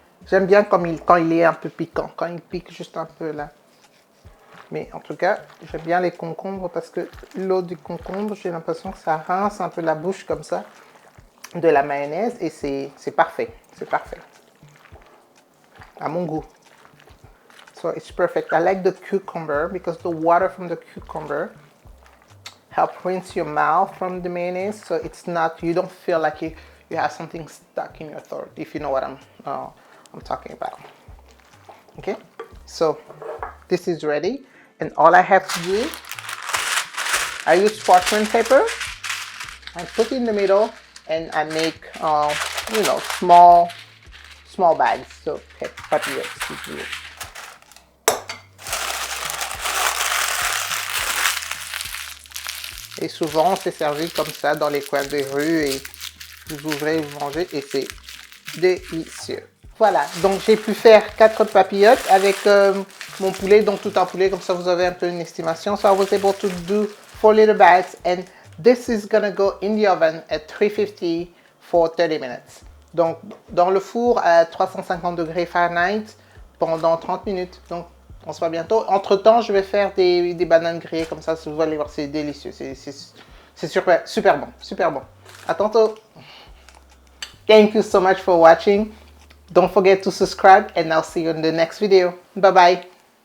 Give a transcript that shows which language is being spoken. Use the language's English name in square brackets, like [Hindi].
[French] J'aime bien quand il est un peu piquant, quand il pique juste un peu là. Mais en tout cas, j'aime bien les concombres parce que l'eau du concombre, j'ai l'impression que ça rince un peu la bouche comme ça. de la mayonnaise et c'est parfait. C'est parfait. À mon goût. [English] So it's perfect. I like the cucumber because the water from the cucumber help rinse your mouth from the mayonnaise, so it's not, you don't feel like you have something stuck in your throat, if you know what I'm talking about. Okay, so this is ready, and all I have to do, I use parchment paper, I put it in the middle, and I make you know, small bags. So okay, papillotes. [French] Et souvent, c'est servi comme ça dans les coins des rues et vous ouvrez, vous mangez et c'est délicieux. Voilà, donc j'ai pu faire 4 papillotes avec mon poulet, donc tout un poulet, comme ça vous avez un peu une estimation. [English] So I was able to do 4 little bags and this is gonna go in the oven at 350 for 30 minutes. [French] Donc dans le four à 350 degrés Fahrenheit pendant 30 minutes. Donc on se voit bientôt. Entre temps, je vais faire des bananes grillées comme ça. Vous allez voir, c'est délicieux. C'est super bon. Super bon. À tantôt. [English] Thank you so much for watching. Don't forget to subscribe and I'll see you in the next video. Bye bye.